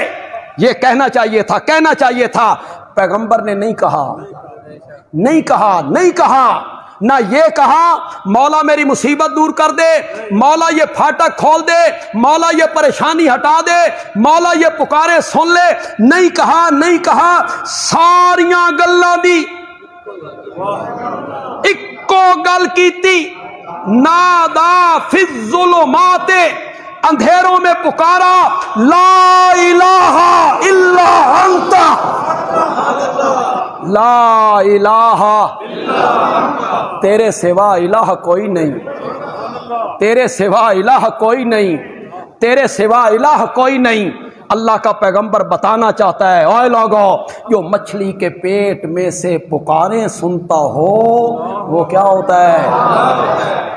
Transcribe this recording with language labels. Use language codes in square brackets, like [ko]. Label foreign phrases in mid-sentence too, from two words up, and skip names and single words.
[ur] یہ کہنا چاہیے تھا، کہنا چاہیے تھا، پیغمبر نے نہیں کہا، نہیں کہا، نہیں کہا، نہ یہ کہا مولا میری مصیبت دور کر دے، مولا یہ پھاٹک کھول دے، مولا یہ پریشانی ہٹا دے، مولا یہ پکارے سن لے، نہیں کہا، نہیں کہا، [pa] ساریاں گلاں دی اکو گل کیتی، [ar] نادا فی الظلمات، [ur] اندھیروں میں پکارا، [ar] لا الہ الا انت، لا الہ، [ur] تیرے سوا الہ کوئی نہیں، تیرے سوا الہ کوئی نہیں، تیرے سوا الہ کوئی نہیں۔ اللہ کا پیغمبر بتانا چاہتا ہے، اے لوگو، جو مچھلی کے پیٹ میں سے پکاریں سنتا ہو وہ کیا ہوتا ہے؟